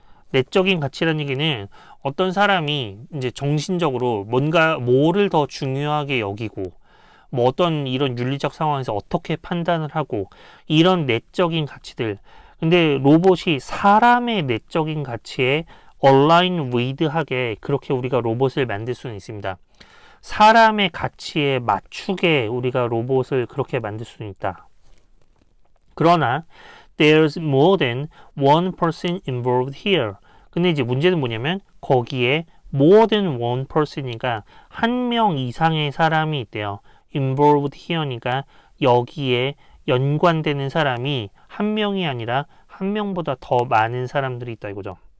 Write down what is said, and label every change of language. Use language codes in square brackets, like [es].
[ko] 내적인 가치라는 얘기는 어떤 사람이 이제 정신적으로 뭔가 뭐를 더 중요하게 여기고 뭐 어떤 이런 윤리적 상황에서 어떻게 판단을 하고 이런 내적인 가치들. 근데 로봇이 사람의 내적인 가치에 [en] align with [ko] 하게 그렇게 우리가 로봇을 만들 수는 있습니다. 사람의 가치에 맞추게 우리가 로봇을 그렇게 만들 수는 있다. 그러나 [en] there's more than one person involved here. [ko] 근데 이제 문제는 뭐냐면 거기에 [en] more than one person [ko] 이니까 한 명 이상의 사람이 있대요. [en] involved here [ko] 니까 여기에 연관되는 사람이 한 명이 아니라 한 명보다 더 많은 사람들이 있다 이거죠.